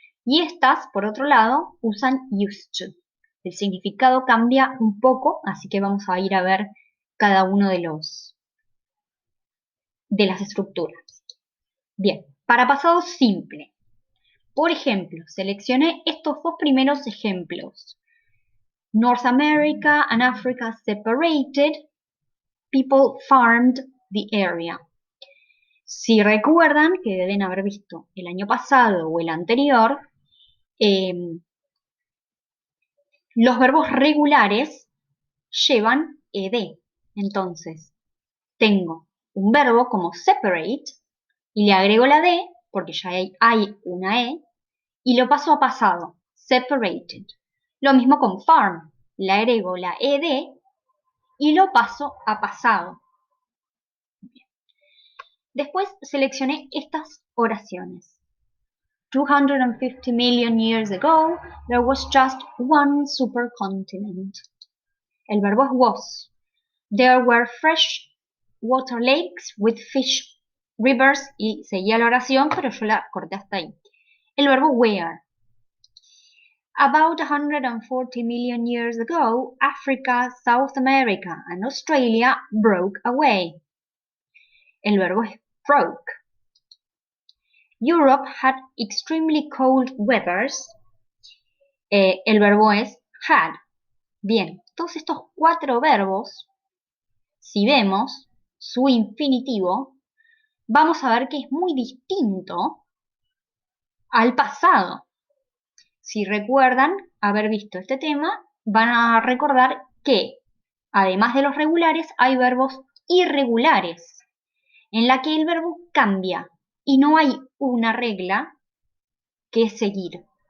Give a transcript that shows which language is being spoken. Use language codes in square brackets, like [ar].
[es] Y estas, por otro lado, usan used to. El significado cambia un poco, así que vamos a ir a ver cada uno de las estructuras. Bien, para pasado simple. Por ejemplo, seleccioné estos dos primeros ejemplos. [en] North America and Africa separated, people farmed the area. [es] Si recuerdan, que deben haber visto el año pasado o el anterior, eh, los verbos regulares llevan ed. Entonces, tengo un verbo como separate y le agrego la d porque ya hay una e y lo paso a pasado, separated. Lo mismo con farm, le agrego la ed y lo paso a pasado. Después seleccioné estas oraciones. [en] 250 million years ago, there was just one supercontinent. [es] El verbo es was. [en] There were fresh water lakes with fish rivers [es] y seguía la oración, pero yo la corté hasta ahí. El verbo were. [en] About 140 million years ago, Africa, South America, and Australia broke away. [es] El verbo es [en] broke. Europe had extremely cold weathers. [es] El verbo es had. Bien, todos estos cuatro verbos, si vemos su infinitivo, vamos a ver que es muy distinto al pasado. Si recuerdan haber visto este tema, van a recordar que, además de los regulares, hay verbos irregulares, en la que el verbo cambia y no hay una regla que seguir.